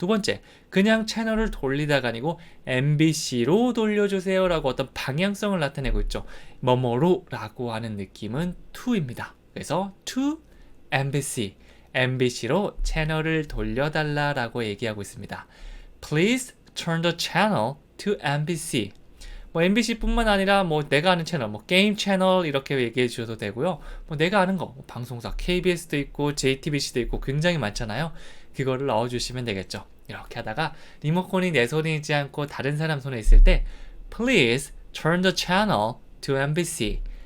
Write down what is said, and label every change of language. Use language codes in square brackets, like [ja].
[ko] 두 번째, 그냥 채널을 돌리다가 아니고 MBC로 돌려주세요 라고 어떤 방향성을 나타내고 있죠. 뭐뭐로 라고 하는 느낌은 to입니다. 그래서 [en] to MBC, [ko] MBC로 채널을 돌려달라 라고 얘기하고 있습니다. [en] Please turn the channel to MBC. [ko] 뭐 MBC뿐만 아니라 뭐 내가 아는 채널, 뭐 게임 채널 이렇게 얘기해 주셔도 되고요. 뭐 내가 아는 거, 뭐 방송사 KBS도 있고 JTBC도 있고 굉장히 많잖아요. 그거를 넣어주시면 되겠죠. 이렇게 하다가 리모컨이 내 손에 있지 않고 다른 사람 손에 있을 때 [en] Please turn the channel to MBC.